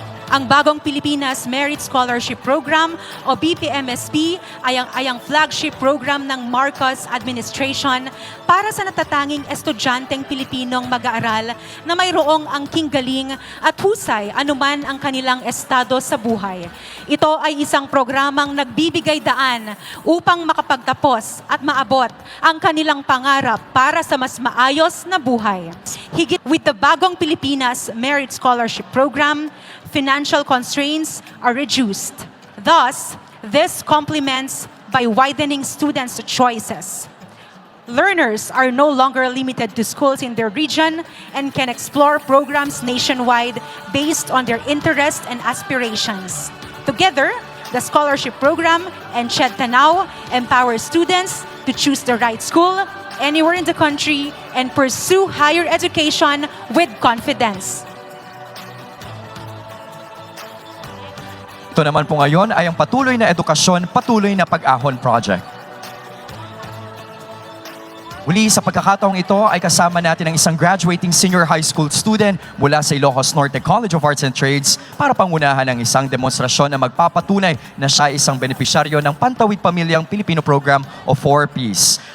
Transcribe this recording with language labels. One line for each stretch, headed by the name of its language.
Filipino: Ang bagong Pilipinas Merit Scholarship Program o BPMSP ay ang flagship program ng Marcos Administration para sa natatanging estudyanteng Pilipinong mag-aaral na mayroong angking galing at husay anuman ang kanilang estado sa buhay. Ito ay isang programang nagbibigay daan upang makapagtapos at maabot ang kanilang pangarap para sa mas maayos na buhay. Higit
English: with the bagong Pilipinas Merit Scholarship Program, financial constraints are reduced. Thus, this complements by widening students' choices. Learners are no longer limited to schools in their region and can explore programs nationwide based on their interests and aspirations. Together, the scholarship program and Ched Tanaw empower students to choose the right school anywhere in the country and pursue higher education with confidence.
Filipino: Ito naman po ngayon ay ang patuloy na edukasyon, patuloy na pag-ahon project. Muli sa pagkakataong ito ay kasama natin ang isang graduating senior high school student mula sa Ilocos Norte College of Arts and Trades para pangunahan ang isang demonstrasyon na magpapatunay na siya ay isang benepisyaryo ng Pantawid Pamilyang Pilipino Program o 4Ps.